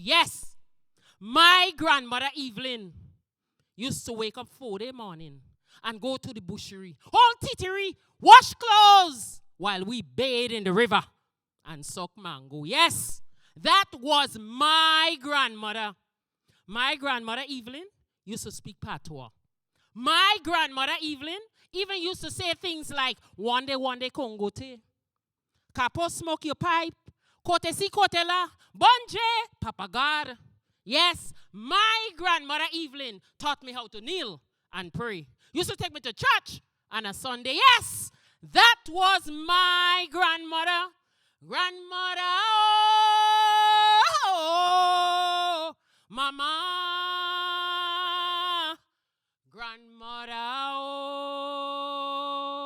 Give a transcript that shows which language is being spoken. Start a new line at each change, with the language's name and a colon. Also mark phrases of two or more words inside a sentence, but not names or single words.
English: Yes, my grandmother, Evelyn, used to wake up 4 morning and go to the bushery, all tittery, wash clothes, while we bathe in the river and suck mango. Yes, that was my grandmother. My grandmother, Evelyn, used to speak patois. My grandmother, Evelyn, even used to say things like, one day,
Saint Lucian Creole French: Congo te.
English: Capo smoke your pipe.
Saint Lucian Creole French: Kote si kote la. Bonje, Papa God.
English: Yes, my grandmother, Evelyn, taught me how to kneel and pray. Used to take me to church on a Sunday. Yes, that was my grandmother. Grandmother, oh, Mama, grandmother, oh.